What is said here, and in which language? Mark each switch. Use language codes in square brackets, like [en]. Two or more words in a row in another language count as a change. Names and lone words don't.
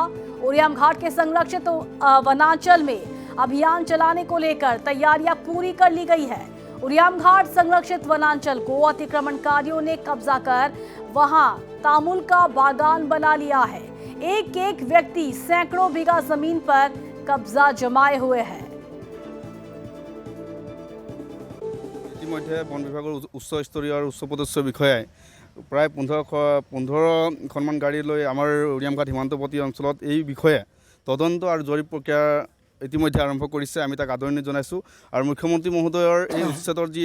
[hi] उरियाम घाट के संरक्षित वनांचल में अभियान चलाने को लेकर तैयारियां पूरी कर ली गई है। उरियाम घाट संरक्षित वनांचल को अतिक्रमणकारियों ने कब्जा कर वहां तामुल का बागान बना लिया है। एक एक व्यक्ति सैकड़ों बीघा जमीन पर कब्जा जमाए हुए है। [as] ইতিমধ্যে বন বিভাগৰ উচ্চ স্তৰীয় আৰু উচ্চ পদস্থ বিষয়াই প্ৰায় 15খনমান গাড়ী লৈ আমাৰ উৰিয়ামঘাট সীমান্তৱৰ্তী অঞ্চলত এই বিষয়ে তদন্ত আৰু জৰীপ প্ৰক্ৰিয়া ইতিমধ্যে আৰম্ভ কৰিছে। আমি তাক আদৰণি জনাইছোঁ আৰু মুখ্যমন্ত্ৰী মহোদয়ৰ এই উচ্চতৰ যি